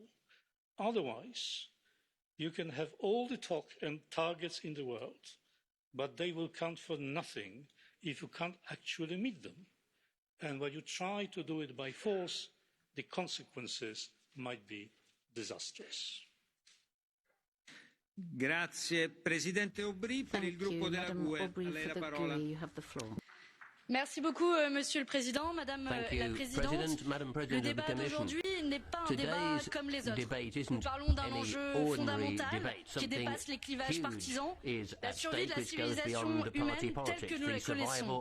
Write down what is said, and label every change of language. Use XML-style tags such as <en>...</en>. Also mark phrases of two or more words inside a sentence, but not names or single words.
<en>Otherwise, you can have all the talk and targets in the world, but they will count for nothing if you can't actually meet them. And when you try to do it by force, the consequences might be disastrous.</en> <it>Grazie. Presidente Aubry, per il gruppo della GUE, a lei la parola.</it> <fr>Merci beaucoup, Monsieur le Président, Madame la Présidente. Le débat d'aujourd'hui n'est pas un débat comme les autres. Nous parlons d'un enjeu fondamental qui dépasse les clivages partisans, la survie de la civilisation humaine telle que nous la connaissons.</fr>